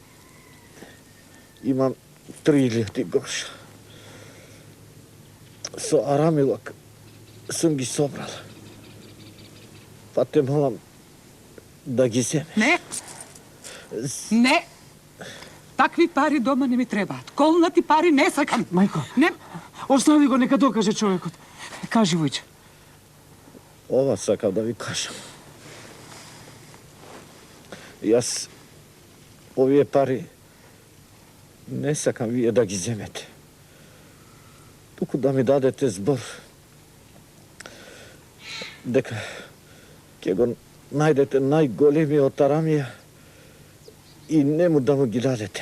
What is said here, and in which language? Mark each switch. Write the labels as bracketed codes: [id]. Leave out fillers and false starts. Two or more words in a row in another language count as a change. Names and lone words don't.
[mk] Имам 3000 гроша. Со арамилак сам ги собрала. Па те молам да ги земеш. Ne. Такви пари дома не ми требаат. Колнати пари не сакам. Мајко, Не. остави го, нека докаже човекот. Кажи, Вујче. Ова сакав да ви кажем. Јас овије пари не сакам вије да ги земете. Туку да ми дадете збор. Дека ќе го најдете најголеми од арамија и нему да му ги дадете.